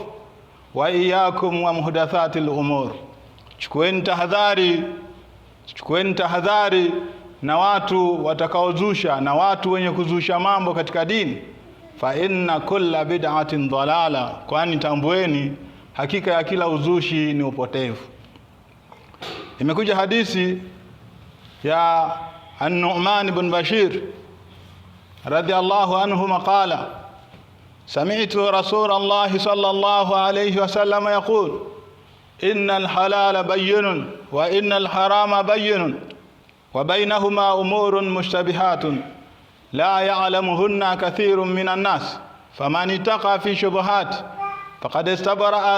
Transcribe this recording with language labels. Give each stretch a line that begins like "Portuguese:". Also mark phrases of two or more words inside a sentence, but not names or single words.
Arabic: وإياكم ومحدثات الأمور,
Swahili: chukueni tahadhari na watu watakaozusha, na watu wenye kuzusha mambo katika dini.
Arabic: فإن كل بدعة ضلالة,
Swahili: kwani tambueni hakika ya kila uzushi ni upotevu. Imekuja hadithi ya
Arabic: النعمان بن بشير رضي الله عنه قال سمعت رسول الله صلى الله عليه وسلم يقول إن الحلال بين وإن الحرام بين وبينهما أمور مشتبهات لا يعلمهن كثير من الناس فمن اتقى في الشبهات فقد استبرأ